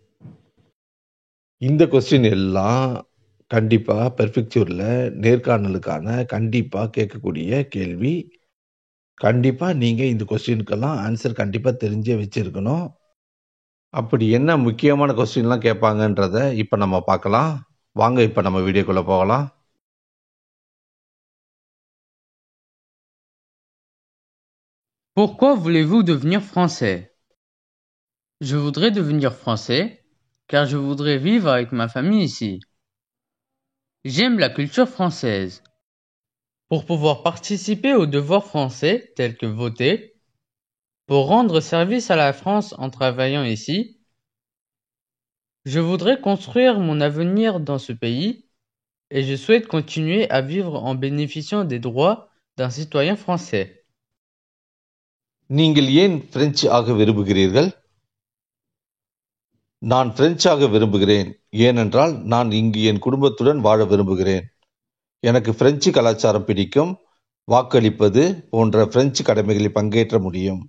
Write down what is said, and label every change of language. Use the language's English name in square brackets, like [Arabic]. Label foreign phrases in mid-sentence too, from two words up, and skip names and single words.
[Tamil] இந்த கொஸ்டின் எல்லாம் கண்டிப்பாக பெர்ஃபெக்சூரில் நேர்காணலுக்கான கண்டிப்பாக கேட்கக்கூடிய கேள்வி. கண்டிப்பாக நீங்கள் இந்த கொஸ்டினுக்கெல்லாம் ஆன்சர் கண்டிப்பாக தெரிஞ்சே வச்சுருக்கணும். அப்படி என்ன முக்கியமான கொஸ்டின்லாம் கேட்பாங்கன்றத இப்போ நம்ம பார்க்கலாம். வாங்க இப்போ நம்ம வீடியோக்குள்ளே போகலாம். [French] Pourquoi voulez-vous devenir français? Je voudrais devenir français car je voudrais vivre avec ma famille ici. J'aime la culture française. Pour pouvoir participer aux devoirs français tels que voter, pour rendre service à la France en travaillant ici, je voudrais construire mon avenir dans ce pays et je souhaite continuer à vivre en bénéficiant des droits d'un citoyen français. [Tamil] நீங்கள் ஏன் பிரெஞ்சு ஆக விரும்புகிறீர்கள்? நான் பிரெஞ்சாக விரும்புகிறேன் ஏனென்றால் நான் இங்கு என் குடும்பத்துடன் வாழ விரும்புகிறேன். எனக்கு பிரெஞ்சு கலாச்சாரம் பிடிக்கும். வாக்களிப்பது போன்ற பிரெஞ்சு கடமைகளில் பங்கேற்ற முடியும்.